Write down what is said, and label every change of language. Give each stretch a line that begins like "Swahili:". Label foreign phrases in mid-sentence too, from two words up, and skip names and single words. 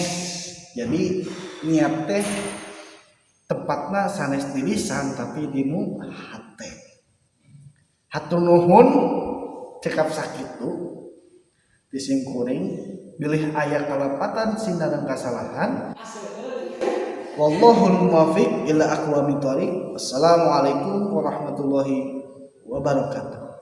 Sundanese: Jadi niat teh tempatna sanes di lisan tapi dinu hate. Hatur nuhun cekap sakitu disingkuring bilih aya kalepatan sinareng kasalahan.
Arabic: والله الموفق إلى أقوم الطريق. السلام عليكم ورحمة الله وبركاته.